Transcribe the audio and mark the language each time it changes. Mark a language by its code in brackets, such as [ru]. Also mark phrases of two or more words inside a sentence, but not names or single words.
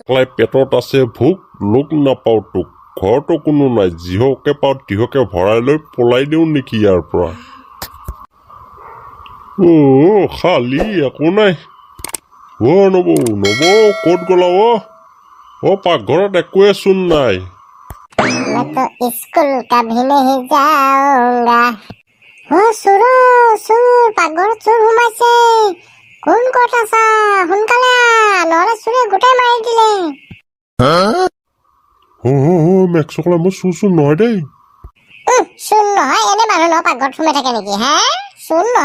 [as] পেটত আছে ভোক, লোক নাপাওঁ তোক, ঘৰতো কোনো নাই, যিহকে পাওঁ তিহকে ভৰাই লৈ পলাই দিওঁ নেকি ইয়াৰ পৰা। খালি একো নাই। নবৌ ক'ত গ'লা? পাকঘৰত একোৱে চোন নাই। [hi] मैं तो स्कूल कभी नहीं जाऊंगा। [as] পাকঘৰত চোৰ সোমাইছে। কোন ক'ত আছা? সোনকালে নহ'লে চোৰে গোটাই মাৰি দিলে। মেক চকলাই মই চোৰ নহয় দেই। চোৰ নহয়, এনে মানুহ নহয় পাকঘৰত সোমাই থাকে নেকি?